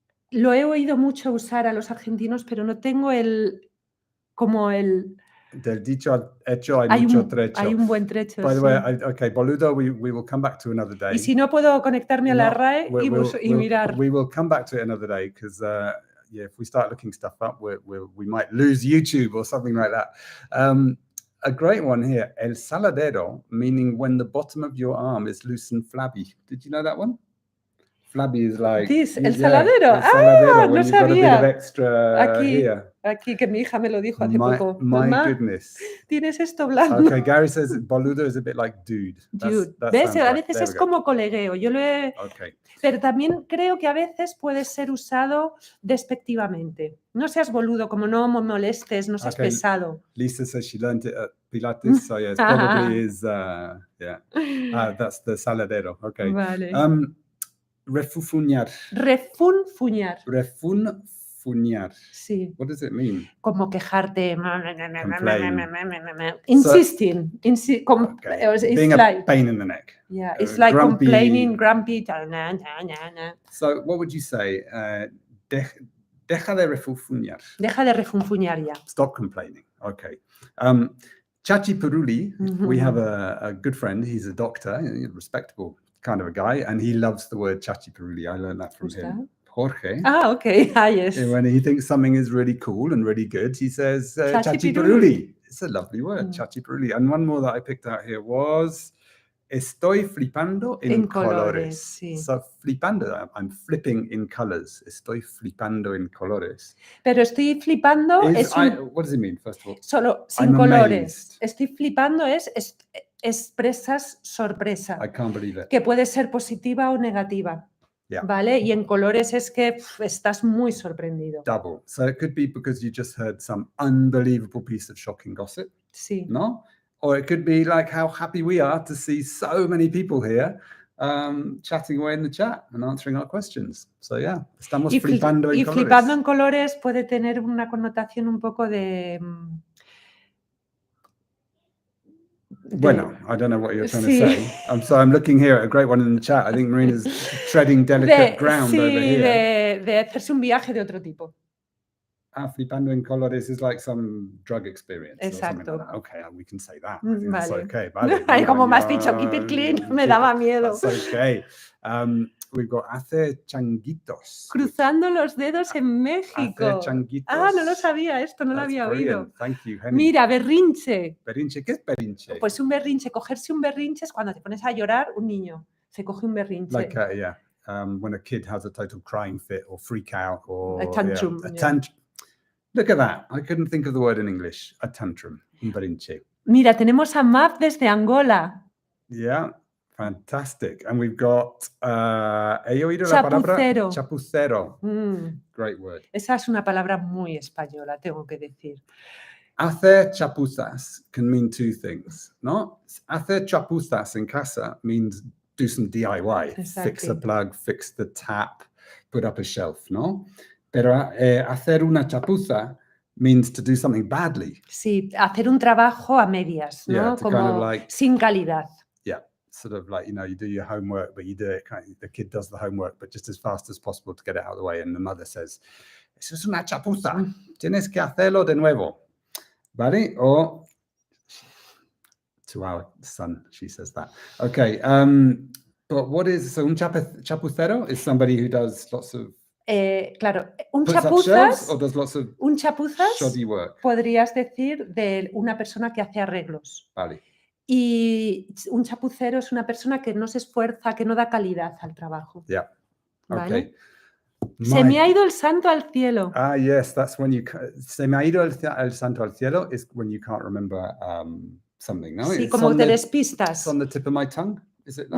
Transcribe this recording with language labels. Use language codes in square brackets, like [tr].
[es] Lo he oído mucho usar a los argentinos, pero no tengo como el... Del dicho al hecho hay mucho trecho. Hay un buen trecho. [en] By the way, okay, boludo, we will come back to another day. [es] Y si no puedo conectarme a la RAE y mirar. [en] We will come back to it another day because if we start looking stuff up, we might lose YouTube or something like that. A great one here, el saladero, meaning when the bottom of your arm is loose and flabby. Did you know that one? Flabby is like... [es] el saladero. El saladero, no sabía. [en] Got a bit of extra here. [es] Aquí, que mi hija me lo dijo hace poco. [en] My [es] Mamá, [en] goodness. [es] Tienes esto blando. [en] Okay, Gary says boludo is a bit like dude. [es] ¿Ves? A veces es como colegueo. Yo lo he... Pero también creo que a veces puede ser usado despectivamente. No seas boludo, como no me molestes, no seas pesado. [en] Lisa says she learned it at Pilates, so yeah, it probably is, that's the saladero. Okay. [es] Vale. Refunfuñar. Refunfuñar. Refunfuñar. Sí. [en] What does it mean? [es] Como quejarte. [en] Complain. Insisting. Being a pain in the neck. Yeah, it's like grumpy. Complaining, grumpy. So what would you say? [es] Deja de refunfuñar. Deja de refunfuñar ya. [en] Stop complaining. Okay. Chachi Peruli, we have a good friend. He's a doctor, a respectable kind of a guy, and he loves the word chachi peruli. I learned that from him. Jorge. Okay. Yes. And when he thinks something is really cool and really good, he says chachi peruli. It's a lovely word, chachi peruli. And one more that I picked out here was [es] estoy flipando en colores. Sí. [en] So flipando, I'm flipping in colors. [es] Estoy flipando en colores. Pero estoy flipando [en] what does it mean, first of all? [es] Solo sin colores. Estoy flipando expresas sorpresa. [en] I can't believe it. [es] Que puede ser positiva o negativa. [en] Yeah. [es] ¿Vale? Y en colores es que estás muy sorprendido. [en] Double. So it could be because you just heard some unbelievable piece of shocking gossip. [es] Sí. No? [en] Or it could be like how happy we are to see so many people here chatting away in the chat and answering our questions. So yeah, [es] estamos flipando en colores. Y flipando en colores puede tener una connotación un poco de... Bueno, [en] I don't know what you're trying to say. I'm looking here at a great one in the chat. I think Marina's treading delicate ground over here. [es] De hacerse un viaje de otro tipo. [en] Flipando en colores is like some drug experience. [es] Exacto. [en] Like that. Okay, we can say that. [es] Vale. [en] It's okay. Vale. [es] Ay, como me has dicho, [en] keep it clean, [es] me daba miedo. [en] That's okay. We've got hace changuitos. [es] Cruzando los dedos en México. Hace changuitos. No lo sabía esto, no lo había oído. [en] Thank you, Henny. [es] Mira, berrinche. ¿Berrinche? ¿Qué es berrinche? Pues un berrinche, cogerse un berrinche es cuando te pones a llorar un niño. Se coge un berrinche. [en] Like, yeah. when a kid has a total crying fit or freak out or A tantrum, a yeah. tantrum. Look at that. I couldn't think of the word in English. A tantrum. [es] Un berrinche. Mira, tenemos a Mav desde Angola. [en] Yeah, fantastic. And we've got, [es] he oído la palabra Chapucero. chapucero. Mm, [en] Great word. [es] esa es una palabra muy española, tengo que decir. [en] Hacer chapuzas can mean two things, no? [es] Hacer chapuzas en casa [en] means do some DIY. Exactly. Fix a plug, fix the tap, put up a shelf, no? [es] Pero hacer una chapuza [en] means to do something badly. [es] Sí, hacer un trabajo a medias, ¿no? [en] Yeah, to [es] Como [en] kind of like- [es] sin calidad. [en] Yeah, sort of like, you do your homework, but you do it the kid does the homework, but just as fast as possible to get it out of the way. And the mother says, [es] eso es una chapuza, tienes que hacerlo de nuevo. ¿Vale? [en] Or to our son, she says that. Okay, but what is, so un chapucero is somebody who does lots of, [es] Claro, un [en] puts up shelves [es] chapuzas, [en] or does lots of [es] un chapuzas [en] shoddy work? [es] podrías decir de una persona que hace arreglos. Vale. Y un chapucero es una persona que no se esfuerza, que no da calidad al trabajo. [en] Yeah. [es] ¿Vale? [en] Okay. [es] Se me ha ido el santo al cielo. [en] Yes, that's when you, [es] se me ha ido el santo al cielo [en] is when you can't remember something, no? [es] Sí, [en] It's [es] como [en] on [es] te [en] the- [es] despistas. [en] It's on the tip of my tongue, is it that?